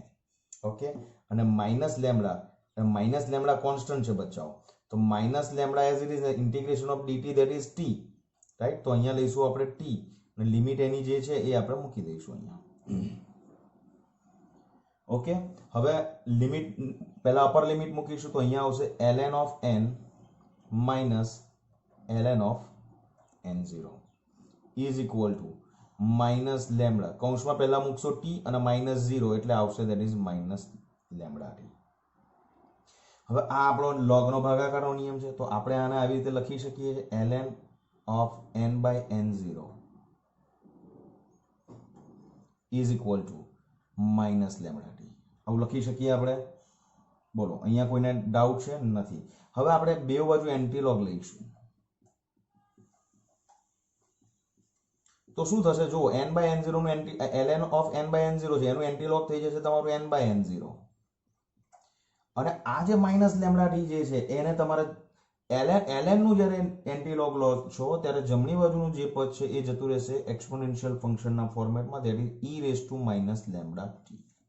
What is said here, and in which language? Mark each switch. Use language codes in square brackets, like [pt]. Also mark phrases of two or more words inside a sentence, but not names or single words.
[gu] ઓકે, અને -λ કોન્સ્ટન્ટ છે બચ્ચાઓ, તો -λ [en] as it is integration of dt that is t. [gu] રાઈટ. તો અહીંયા લઈશું આપણે t અને લિમિટ એની જે છે એ આપણે મૂકી દઈશું અહીંયા. ઓકે, હવે લિમિટ પહેલા અપર લિમિટ મૂકીશું તો અહીંયા આવશે [en] ln of n minus ln of n0 is equal to minus લેમ્બડા, [gu] કૌંસમાં પહેલા મૂકશો t અને minus 0 એટલે આવશે [en] that is minus લેમ્બડા t. [gu] હવે આ આપણો લોગનો ભાગાકારનો નિયમ છે તો આપણે આને આવી રીતે લખી શકીએ છીએ [en] ln of n by n0 is equal to minus લેમ્બડા t. [gu] આવું લખી શકીએ આપણે? બોલો, અહીંયા કોઈને ડાઉટ છે? નથી. હવે આપણે બે બાજુ એન્ટીલોગ લઈશું તો શું થશે? જો [en] n by n0 [gu] નું [en] ln of n by n0 [gu] છે એનું એન્ટીલોગ થઈ જશે તમારું [en] n by n0 [gu] અને આ જે [en] minus lambda t [gu] જે છે એને તમારે ln નું જ્યારે એન્ટીલોગ લો છો ત્યારે જમણી બાજુનું જે પદ છે એ જતું રહેશે એક્સપોનેન્શિયલ ફંક્શનના ફોર્મેટમાં, [en] that is e raise to minus lambda t.